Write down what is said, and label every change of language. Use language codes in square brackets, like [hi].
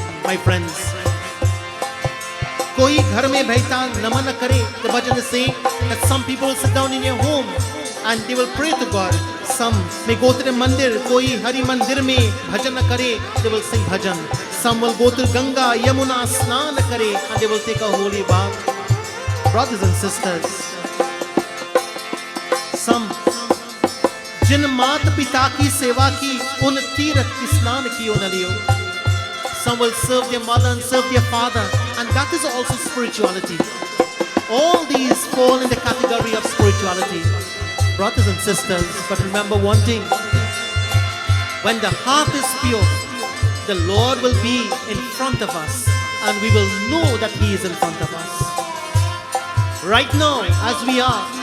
[en] My friends, [hi] koi ghar mein baita naman na kare. [en] The bhajan is saying that some people will sit down in your home and they will pray to God. Some may go to the mandir, [hi] koi hari mandir mein bhajan na kare, [en] they will sing bhajan. Some will go to Ganga, Yamuna, [hi] snan na kare, [en] and they will take a holy bath. Brothers and sisters, some [hi] जिन मात पिता की सेवा की उन तीर्थ स्नान कियो न लियो. [en] Some will serve their mother and serve their father, and that is also spirituality. All these fall in the category of spirituality, brothers and sisters. But remember one thing: when the heart is pure, the Lord will be in front of us, and we will know that He is in front of us. Right now, as we are,